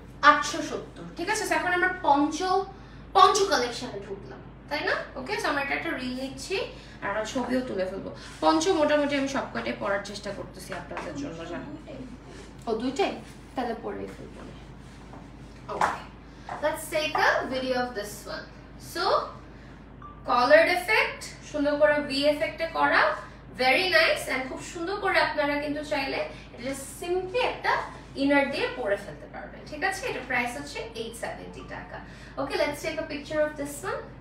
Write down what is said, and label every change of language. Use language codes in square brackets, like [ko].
[bn] 870, ঠিক আছে? এখন আমরা পঞ্চ কালেকশনে ঢুকলাম, তাই না? ওকে, সো আমরা একটা রিল নিচ্ছি আর আমরা ছবিও তুলে ফেলবো। পঞ্চ মোটামুটি আমি সবকটাই পরার চেষ্টা করতেছি আপনাদের জন্য, জানো? ও দুইটাই, তাহলে পরেই ফেলবো। [en] Okay, let's take a video of this one. So collared effect, [bn] সুন্দর করে ভি এফেক্টে করা, [en] very nice, [bn] and খুব সুন্দর করে আপনারা কিন্তু চাইলে এটা সিম্পলি একটা ইনার দিয়ে পরে ফেলতে পারবেন, ঠিক আছে? এটা প্রাইস হচ্ছে 870 টাকা। [en] Okay, let's take a picture of this one.